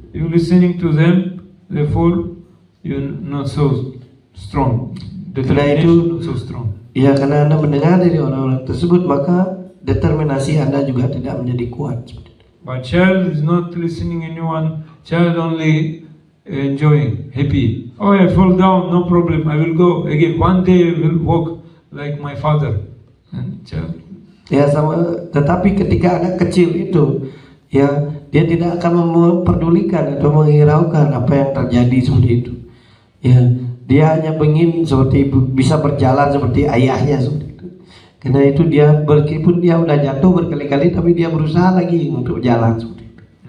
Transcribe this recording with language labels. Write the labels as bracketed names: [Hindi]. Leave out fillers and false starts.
[English] You listening to them, therefore you're not so strong. Determination not so strong. [Indonesian] Ya, karena Anda mendengar dari orang-orang tersebut, maka determinasi Anda juga tidak menjadi kuat. [English] But child is not listening anyone. Child only enjoying, happy. Oh, I fall down, no problem. I will go again. One day I will walk like my father. And child. [Indonesian] Ya, sama. Tetapi ketika anak kecil itu, ya, dia tidak akan memperdulikan atau menghiraukan apa yang terjadi seperti itu. Ya, dia hanya ingin seperti bisa berjalan seperti ayahnya seperti itu. Karena itu dia meskipun dia udah jatuh berkali-kali, tapi dia berusaha lagi untuk jalan seperti itu.